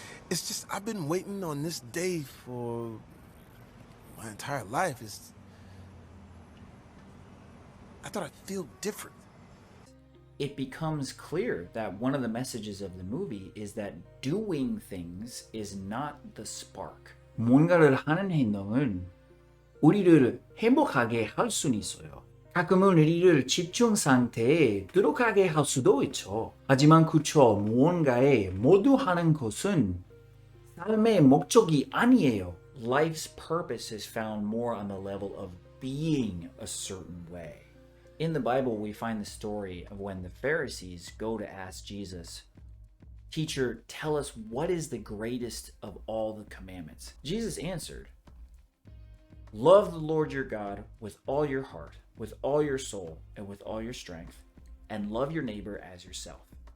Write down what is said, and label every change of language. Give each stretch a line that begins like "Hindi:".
English: It's just, I've been waiting on this day for my entire life. I thought I'd feel different. It becomes clear that one of the messages of the movie is that doing things is not the spark.
Korean: 뭔가를 하는 행동은 우리를 행복하게 할 수는 있어요. 가끔은 우리를 집중 상태에 들어가게 할 수도 있죠. 하지만 그쵸, 무언가에 모두 하는 것은 삶의 목적이 아니에요.
English: Life's purpose is found more on the level of being a certain way. In the Bible, we find the story of when the Pharisees go to ask Jesus, "Teacher, tell us what is the greatest of all the commandments?" Jesus answered, "Love the Lord your God with all your heart, with all your soul, and with all your strength, and love your neighbor as yourself.